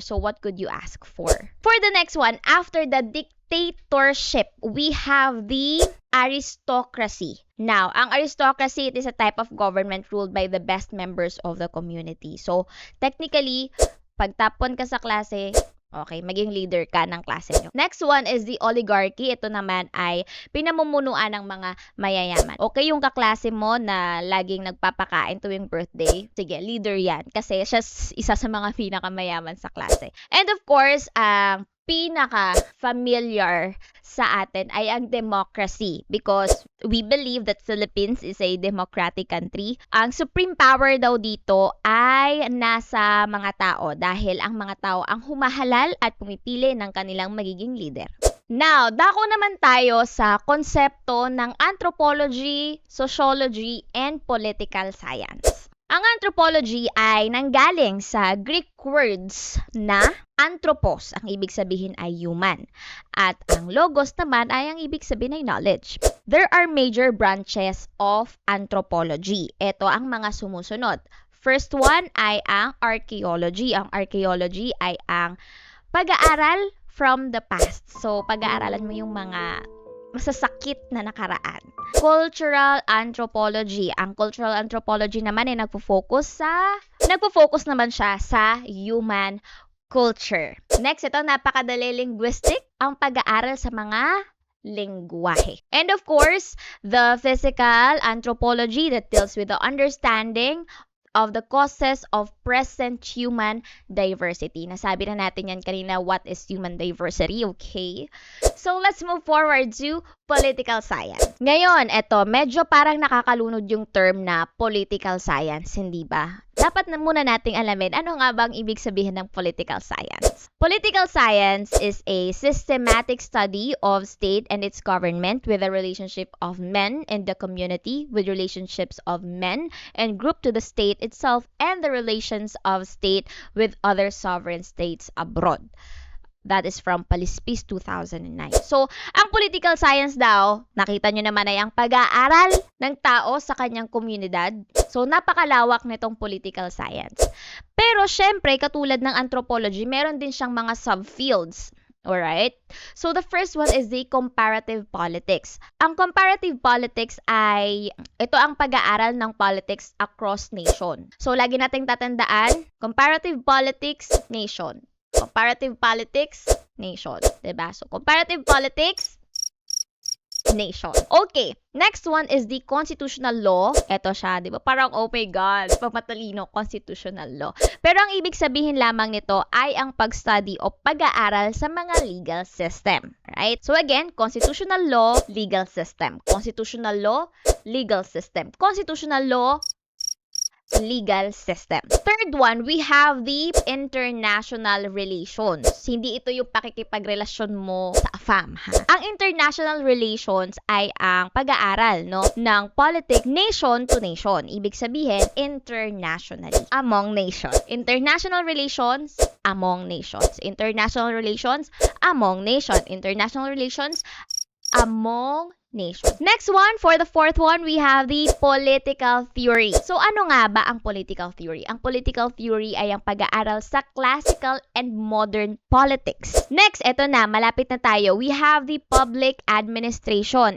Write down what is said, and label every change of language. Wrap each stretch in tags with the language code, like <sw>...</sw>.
<en>So, what could you ask for? For the next one, after the dictatorship, we have the aristocracy. Now,</en> <tl>ang aristocracy,</tl> <en>it is a type of government ruled by the best members of the community.</en> <tl>So, technically, pagtapon ka sa klase, okay, maging leader ka ng klase nyo.</tl> <en>Next one is the oligarchy.</en> <tl>Ito naman ay pinamumunuan ng mga mayayaman. Okay, yung kaklase mo na laging nagpapakain tuwing birthday, sige, leader yan. Kasi siya isa sa mga pinakamayaman sa klase. And of course, ang pinaka-familiar sa atin ay ang democracy</tl> <en>because we believe that Philippines is a democratic country.</en> <tl>Ang supreme power daw dito ay nasa mga tao dahil ang mga tao ang humahalal at pumipili ng kanilang magiging leader. Now, dako naman tayo sa konsepto ng anthropology, sociology, and political science. Ang anthropology ay nanggaling sa Greek words na anthropos, ang ibig sabihin ay human. At ang logos naman ay ang ibig sabihin ay knowledge.</tl> <en>There are major branches of anthropology.</en> <tl>Ito ang mga sumusunod.</tl> <en>First one</en> <tl>ay ang archaeology. Ang archaeology ay ang pag-aaral</tl> <en>from the past.</en> <tl>So, pag-aaralan mo yung mga masasakit na nakaraan. Cultural anthropology. Ang cultural anthropology naman ay nagpo-focus naman siya sa human culture. Next, ito napakadali, linguistic, ang pag-aaral sa mga lengguwahe.</tl> <en>And of course, the physical anthropology that deals with the understanding of the causes of present human diversity.</en> <tl>Nasabi na natin yan kanina,</tl> <en>what is human diversity,</en> <tl>okay?</tl> <en>So, let's move forward to political science.</en> <tl>Ngayon, eto, medyo parang nakakalunod yung term na political science, hindi ba? Dapat na muna nating alamin ano nga bang ibig sabihin ng political science.</tl> <en>Political science is a systematic study of state and its government with the relationship of men in the community, with relationships of men and group to the state itself, and the relations of state with other sovereign states abroad. That is from Palispis 2009.</en> <tl>So, ang political science daw, nakita nyo naman ay ang pag-aaral ng tao sa kanyang komunidad. So, napakalawak nitong political science. Pero, syempre, katulad ng anthropology, meron din siyang mga subfields.</tl> <en>Alright? So, the first one is the comparative politics.</en> <tl>Ang comparative politics ay, ito ang pag-aaral ng</tl> <en>politics across nation.</en> <tl>So, lagi nating tatandaan, comparative politics, nation.</tl> <en>Comparative politics, nation. Diba? So, comparative politics, nation. Okay. Next one is the constitutional law.</en> <tl>Ito siya, di ba? Parang,</tl> <en>oh my God,</en> <tl>pamatalino, constitutional law. Pero ang ibig sabihin lamang nito ay ang pag-study o pag-aaral sa mga legal system.</tl> <en>Right? So again, constitutional law, legal system. Constitutional law, legal system. Constitutional law, legal system. Third one, we have the international relations.</en> <tl>Hindi ito yung pakikipagrelasyon mo sa AFAM, ha? Ang international relations ay ang pag-aaral, no, ng politic</tl> <en>nation to nation.</en> <tl>Ibig sabihin,</tl> <en>internationally, among nations. International relations among nations. International relations among nations. International relations among nations. Next one, for the fourth one, we have the political theory.</en> <tl>So, ano nga ba ang political theory? Ang political theory ay ang pag-aaral sa</tl> <en>classical and modern politics.</en> <tl>Next, ito na, malapit na tayo.</tl> <en>We have the public administration.</en>